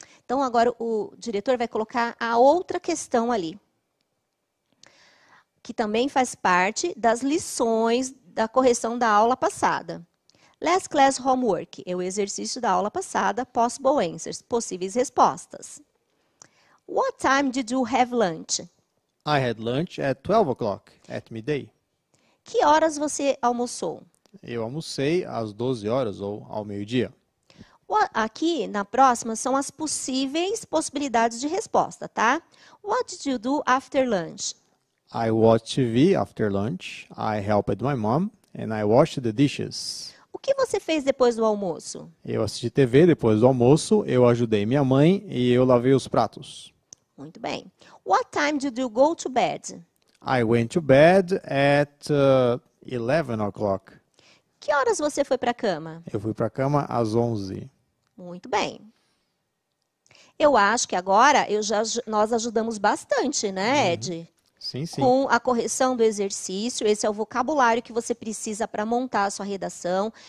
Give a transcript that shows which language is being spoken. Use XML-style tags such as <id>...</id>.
<pt>Então, agora o diretor vai colocar a outra questão ali, que também faz parte das lições da correção da aula passada.</pt> <en>Last class homework</en> <pt>é o exercício da aula passada,</pt> <en>possible answers,</en> <pt>possíveis respostas.</pt> <en>What time did you have lunch? I had lunch at 12 o'clock, at midday.</en> <pt>Que horas você almoçou? Eu almocei às 12 horas ou ao meio-dia. Aqui, na próxima, são as possíveis possibilidades de resposta, tá?</pt> <en>What did you do after lunch? I watched TV after lunch. I helped my mom and I washed the dishes.</en> <pt>O que você fez depois do almoço? Eu assisti TV depois do almoço, eu ajudei minha mãe e eu lavei os pratos. Muito bem.</pt> <en>What time did you go to bed? I went to bed at 11 o'clock.</en> <pt>Que horas você foi para a cama? Eu fui para a cama às 11. Muito bem. Eu acho que agora nós ajudamos bastante, né, Ed? Sim, sim. Com a correção do exercício. Esse é o vocabulário que você precisa para montar a sua redação.</pt>